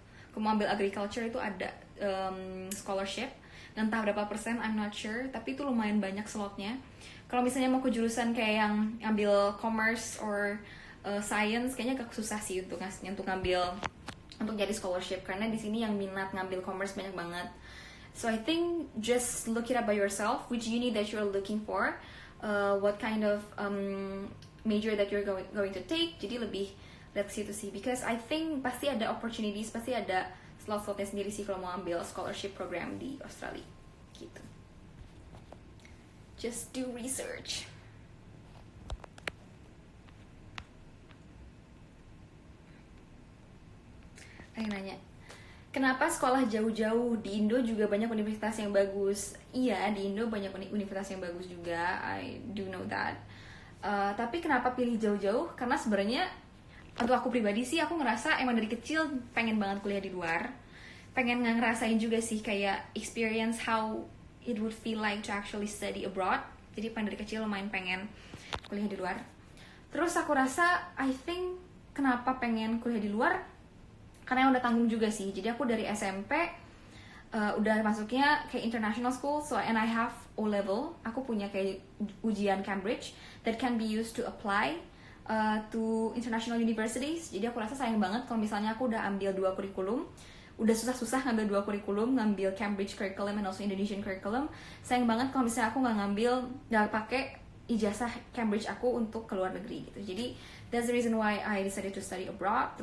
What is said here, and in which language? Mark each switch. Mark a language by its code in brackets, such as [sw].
[id] Kamu ambil agriculture itu ada scholarship. Entah berapa persen, [en] I'm not sure. [id] Tapi itu lumayan banyak slotnya. Kalau misalnya mau ke jurusan kayak yang ambil commerce or science, kayaknya agak susah sih untuk ngambil, untuk jadi scholarship. Karena di sini yang minat ngambil commerce banyak banget. [en] So I think just look it up by yourself, which uni that you're looking for. What kind of major that you're going to take. [id] Jadi lebih lihat ke situ sih, [en] because I think [id] pasti ada opportunities, pasti ada slot-slotnya sendiri sih kalau mau ambil scholarship program di Australia gitu. [en] Just do research. [id] Ada yang nanya, Kenapa sekolah jauh-jauh? Di Indo juga banyak universitas yang bagus. Iya, di Indo banyak universitas yang bagus juga. [en] I do know that. [id] Tapi kenapa pilih jauh-jauh? Karena sebenarnya untuk aku pribadi sih, aku ngerasa emang dari kecil pengen banget kuliah di luar. Pengen ngerasain juga sih kayak [en] experience how it would feel like to actually study abroad. [id] Jadi dari kecil lumayan pengen kuliah di luar. Terus aku rasa, [en] I think [id] kenapa pengen kuliah di luar? Karena udah tanggung juga sih. Jadi aku dari SMP udah masuknya kayak international school, [en] so and I have O level. [id] Aku punya kayak ujian [en] Cambridge that can be used to apply to international universities. [id] Jadi aku rasa sayang banget kalau misalnya aku udah ambil 2 kurikulum, udah susah-susah ngambil 2 kurikulum, ngambil Cambridge curriculum [en] and also [id] Indonesian curriculum. Sayang banget kalau misalnya aku nggak pakai ijazah Cambridge aku untuk ke luar negeri gitu. [en] Jadi that's the reason why I decided to study abroad.